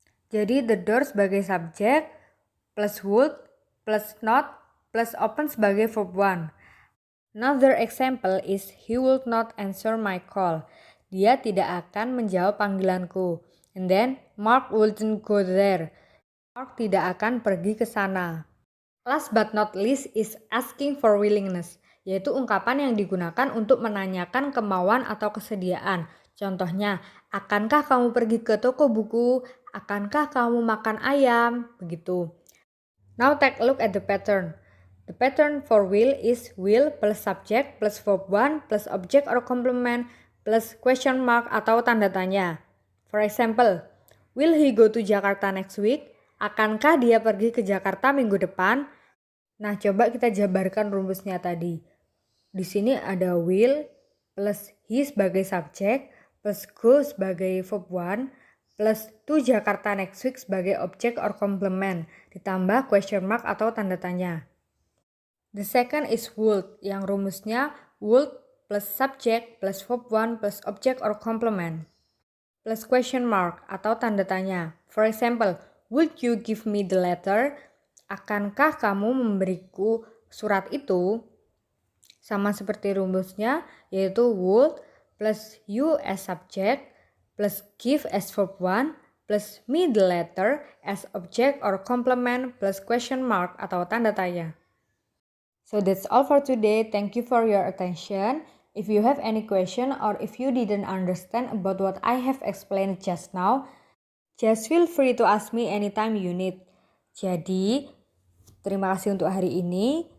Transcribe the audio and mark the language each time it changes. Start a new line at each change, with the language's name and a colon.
Indonesian: Jadi the door sebagai subjek plus would plus not plus open sebagai verb 1.
English: Another example is he would not answer my call.
Indonesian: Dia tidak akan menjawab panggilanku.
English: And then Mark wouldn't go there.
Indonesian: Mark tidak akan pergi ke sana.
English: Last but not least is asking for willingness,
Indonesian: yaitu ungkapan yang digunakan untuk menanyakan kemauan atau kesediaan. Contohnya, akankah kamu pergi ke toko buku? Akankah kamu makan ayam? Begitu.
English: Now take a look at the pattern. The pattern for will is will plus subject plus verb 1 plus object or complement plus question mark
Indonesian: atau tanda tanya.
English: For example, will he go to Jakarta next week?
Indonesian: Akankah dia pergi ke Jakarta minggu depan? Nah, coba kita jabarkan rumusnya tadi. Di sini ada will plus he sebagai subjek plus go sebagai verb 1 plus to Jakarta next week sebagai object or complement ditambah question mark atau tanda tanya.
English: The second is would,
Indonesian: yang rumusnya
English: would plus subject plus verb 1 plus object or complement plus question mark
Indonesian: atau tanda tanya.
English: For example, would you give me the letter?
Indonesian: Akankah kamu memberiku surat itu? Sama seperti rumusnya, yaitu
English: would plus you as subject plus give as verb 1 plus me the letter as object or complement plus question mark
Indonesian: atau tanda tanya.
English: So that's all for today. Thank you for your attention. If you have any question or if you didn't understand about what I have explained just now, just feel free to ask me anytime you need.
Indonesian: Jadi, terima kasih untuk hari ini.